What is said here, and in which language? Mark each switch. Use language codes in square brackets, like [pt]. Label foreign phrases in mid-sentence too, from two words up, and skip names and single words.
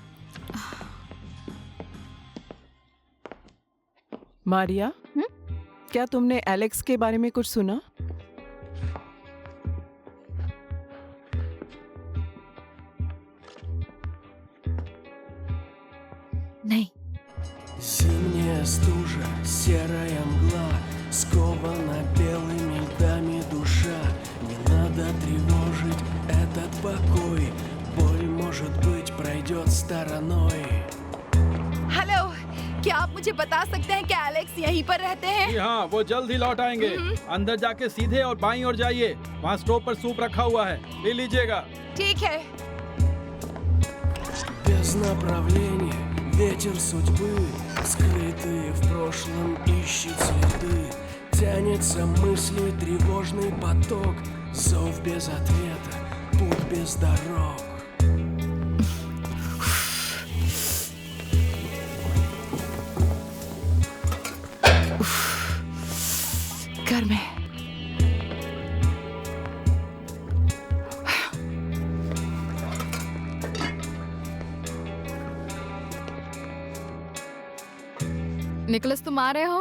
[hi] मारिया, क्या तुमने एलेक्स के बारे में कुछ सुना? नहीं। [ru] Зимняя стужа, серая мгла, скована белыми льдами душа. Не надо тревожить этот покой, боль, может быть, пройдет стороной. [hi] हेलो, क्या आप मुझे बता सकते हैं कि एलेक्स यहीं पर रहते हैं? जी हाँ, वो जल्द ही लौट आएंगे। अंदर जाके सीधे और बाईं ओर जाइए, वहाँ स्टोव पर सूप रखा हुआ है, ले लीजिएगा। ठीक है। [ru] Без направления, ветер судьбы, скрытые в прошлом ищет следы. Тянется мысли тревожный поток, зов без ответа, путь без дорог. [hi] घर में निकोलस, तुम आ रहे हो?